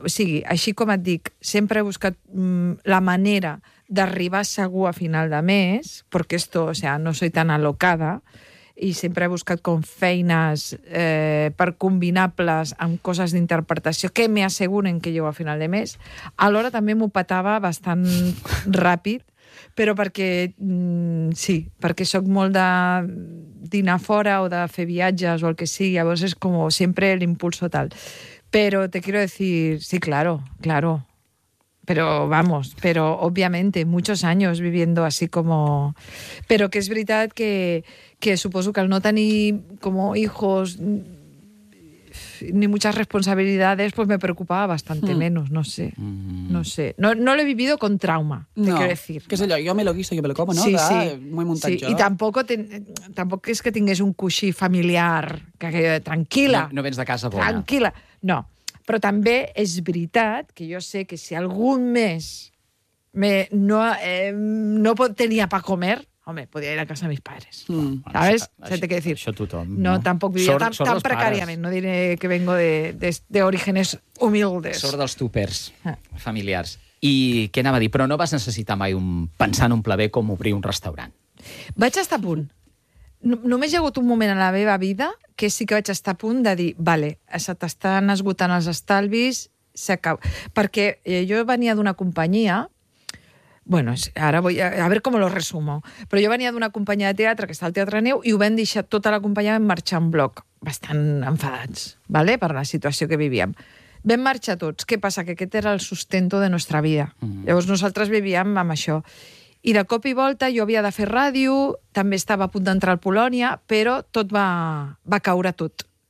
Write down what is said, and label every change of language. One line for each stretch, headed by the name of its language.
Catalan: O sigui, així com et dic, sempre he buscat la manera d'arribar segur a final de mes, perquè
Spanish: esto, o sea, no soy tan alocada,
Catalan: i sempre he buscat com feines per combinables amb coses d'interpretació que m'asseguren que llego a final de mes. Alhora també m'ho patava bastant ràpid, però perquè, sí, perquè sóc molt de dinar fora o de fer viatges o el que sigui, llavors és com sempre l'impulso tal.
Spanish: Però te quiero decir, sí, claro, claro. Però, vamos, però, obviamente, muchos años viviendo así como...
Catalan: Però que és veritat que suposo que al no tenir
Spanish: como hijos ni muchas responsabilidades, pues
Catalan: me preocupaba bastante menos, no sé. No sé.
Spanish: No lo he vivido con trauma, quiero decir. Que es allò, jo me lo guiso, jo me lo como, no? Sí, de, sí.
Catalan: M'ho he muntat jo. I tampoc és que tingués un coixí familiar, que aquello de tranquil·la. No vens de casa bona. Tranquil·la. No. Però també és veritat que jo sé que si algun mes no tenia
Spanish: pa comer,
Catalan: home, podia
Spanish: ir a casa de mis pares.
Catalan: Mm. ¿Sabes? Això t'he de dir. Això tothom. No, tampoc vivia tan precàriament.
Spanish: No diré que vengo de orígenes humildes.
Catalan: Sort dels tupers familiars. I què anava a dir? Però no vas necessitar mai pensar en un pla B com obrir un restaurant. Vaig estar a punt. Només hi ha hagut un moment en la meva vida que sí que vaig estar a punt de dir: vale, se t'estan esgotant els estalvis, s'acaba. Perquè jo venia d'una companyia
Spanish: Bueno, ara voy a ver com lo resumo.
Catalan: Però jo venia d'una companyia de teatre, que està al Teatre Neu, i ho vam deixar tota la companyia, vam marxar en bloc, bastant enfadats, ¿vale?, per la situació que vivíem. Vam marxar tots. Què passa? Que aquest era el sustento de nostra vida. Mm. Llavors nosaltres vivíem amb això. I de cop i volta jo havia de fer ràdio, també estava a punt d'entrar a Polònia, però tot va caure tot.